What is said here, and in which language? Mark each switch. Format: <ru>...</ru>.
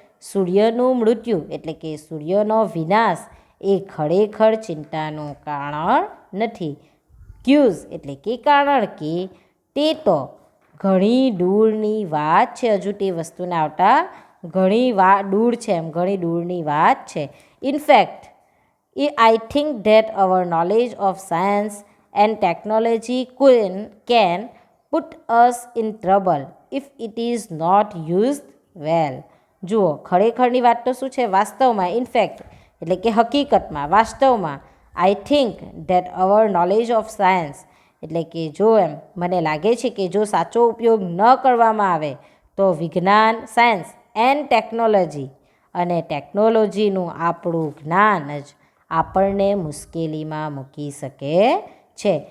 <gu>સૂર્યનું મૃત્યુ એટલે કે સૂર્યનો વિનાશ એ ખરેખર ચિંતાનું કારણ નથી. ક્યુઝ એટલે કે કારણ કે તે તો ઘણી દૂરની વાત છે, હજુ તે વસ્તુને આવતા ઘણી દૂર છે એમ, ઘણી દૂરની વાત છે.</gu> <en>In fact I think that our knowledge of science and technology can put us in trouble if it is not used well.</en> <gu>જુઓ, ખરેખરની વાત તો શું છે? વાસ્તવમાં, ઇનફેક્ટ એટલે કે હકીકતમાં, વાસ્તવમાં,</gu> <en>I think that our knowledge of science</en> <gu>એટલે કે જો એમ મને લાગે છે કે જો સાચો ઉપયોગ ન કરવામાં આવે તો વિજ્ઞાન, સાયન્સ એન્ડ ટેકનોલોજી અને ટેકનોલોજીનું આપણું જ્ઞાન જ આપણને મુશ્કેલીમાં મૂકી શકે છે.</gu>